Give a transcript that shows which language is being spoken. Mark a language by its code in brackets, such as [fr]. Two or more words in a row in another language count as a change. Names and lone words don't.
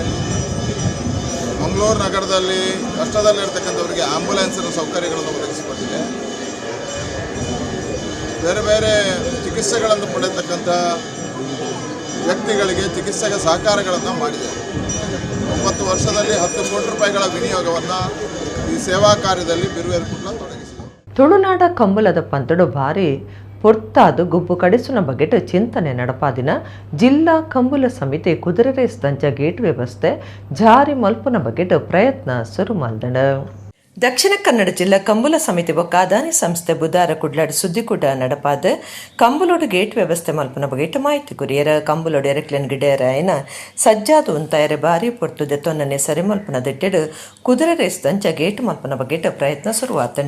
[kn] ಮಂಗಳೂರು ನಗರದಲ್ಲಿ ಕಷ್ಟದಲ್ಲಿರ್ತಕ್ಕಂಥವರಿಗೆ ಆಂಬ್ಯುಲೆನ್ಸಿನ ಸೌಕರ್ಯಗಳನ್ನು ಒದಗಿಸಿಕೊಟ್ಟಿದೆ. ಬೇರೆ ಬೇರೆ ಚಿಕಿತ್ಸೆಗಳನ್ನು ಪಡೆಯತಕ್ಕಂಥ ವ್ಯಕ್ತಿಗಳಿಗೆ ಚಿಕಿತ್ಸೆಗೆ ಸಹಕಾರಗಳನ್ನು ಮಾಡಿದೆ. 9 ವರ್ಷದಲ್ಲಿ 10 ಕೋಟಿ ರೂಪಾಯಿಗಳ ವಿನಿಯೋಗವನ್ನು ಈ ಸೇವಾ ಕಾರ್ಯದಲ್ಲಿ ಬಿರುವೇರು ಕುಡ್ಲ ತೊಡಗಿಸಿದೆ. [tcy] ತುಳುನಾಡ ಕಂಬುಲದ ಪಂತಡು ಭಾರಿ ಪೊರ್ತಾದು ಗುಬ್ಬು ಕಡಿಸುನ ಬಗೆಟ್ ಚಿಂತನೆ ನಡಪಾದಿನ ಜಿಲ್ಲಾ ಕಂಬುಲ ಸಮಿತಿ ಕುದುರೆ ರೇಸ್ ದಂಚ ಗೇಟ್ ವ್ಯವಸ್ಥೆ ಜಾರಿ ಮಲ್ಪುನ ಬಗೆಟ್ ಪ್ರಯತ್ನ ಶುರು ಮಲ್ದಣ. ದಕ್ಷಿಣ ಕನ್ನಡ ಜಿಲ್ಲಾ ಕಂಬುಲ ಸಮಿತಿ ಬೊಕ್ಕ ಅದಾನಿ ಸಂಸ್ಥೆ ಬುಧವಾರ ಕುಡ್ಲಾಡ್ ಸುದ್ದಿಕೂಟ ನಡಪಾದ ಕಂಬುಲೋಡು ಗೇಟ್ ವ್ಯವಸ್ಥೆ ಮಲ್ಪನ ಬಗೆಟ್ ಮಾಹಿತಿ ಕುರಿಯರ ಕಂಬುಲೋಡು ಎರೆಕ್ಲೆನ್ ಗಿಡೇರ ಐನ ಸಜ್ಜಾದು ಉಂತಾಯರೆ ಬಾರಿ ಪೊರ್ತು ದೆತ್ತೊನ್ನನೆ ಸರಿ ಮಲ್ಪನ ದೆಟ್ಟೆಡು ಕುದುರೆ ರೇಸ್ ದಂಚ ಗೇಟ್ ಮಲ್ಪನ ಬಗೆಟ್ ಪ್ರಯತ್ನ ಶುರುವಾತಂಡ.